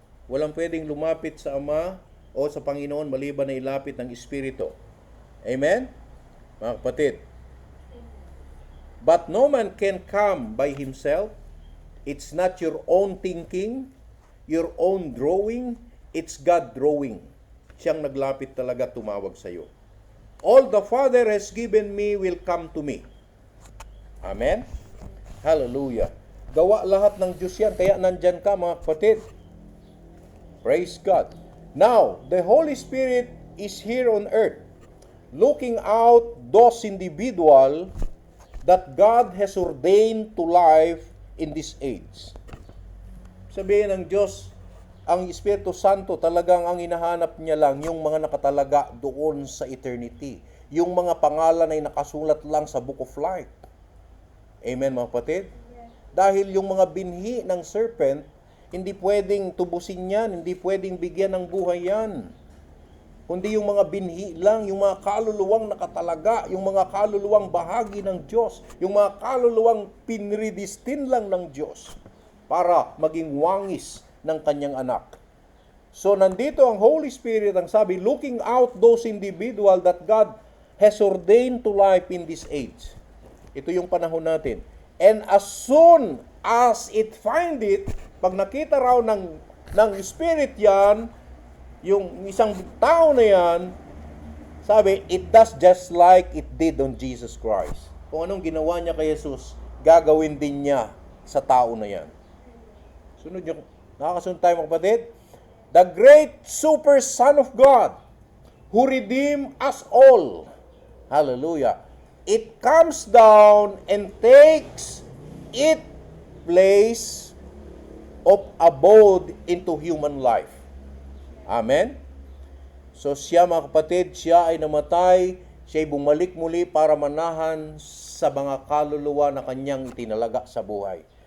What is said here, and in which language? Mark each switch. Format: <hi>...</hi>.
<tl>Walang pwedeng lumapit sa Ama o sa Panginoon maliban na ilapit ng Espiritu. Amen? Mga kapatid.</tl> <en>But no man can come by himself. It's not your own thinking, your own drawing. It's God drawing.</en> <tl>Siyang naglapit talaga, tumawag sa iyo.</tl> <en>All the Father has given me will come to me. Amen? Hallelujah.</en> <tl>Gawa lahat ng Diyos yan, kaya nandyan ka, mga kapatid. Praise God.</tl> <en>Now, the Holy Spirit is here on earth, looking out those individual that God has ordained to life in this age.</en> <tl>Sabihin ng Diyos, ang Espiritu Santo talagang ang hinahanap niya lang yung mga nakatalaga doon sa eternity. Yung mga pangalan ay nakasulat lang sa Book of Life. Amen, mga kapatid? Dahil yung mga binhi ng serpent, hindi pwedeng tubusin yan, hindi pwedeng bigyan ng buhay yan. Kundi yung mga binhi lang, yung mga kaluluwang nakatalaga, yung mga kaluluwang bahagi ng Diyos, yung mga kaluluwang pinredestin lang ng Diyos para maging wangis ng kanyang anak. So nandito ang</tl> <en>Holy Spirit,</en> <tl>ang sabi,</tl> <en>looking out those individual that God has ordained to life in this age.</en> <tl>Ito yung panahon natin.</tl> <en>And as soon as it find it,</en> <tl>pag nakita raw ng Spirit yan, yung isang tao na yan, sabi,</tl> <en>it does just like it did on Jesus Christ.</en> <tl>Kung anong ginawa niya kay Jesus, gagawin din niya sa tao na yan. Sunod yung, nakakasunod tayo mga kapatid?</tl> <en>The great super Son of God, who redeemed us all. Hallelujah. It comes down and takes its place of abode into human life. Amen?</en> <tl>So siya, mga kapatid, siya ay namatay, siya ay bumalik muli para manahan sa mga kaluluwa na kanyang itinalaga sa buhay.</tl>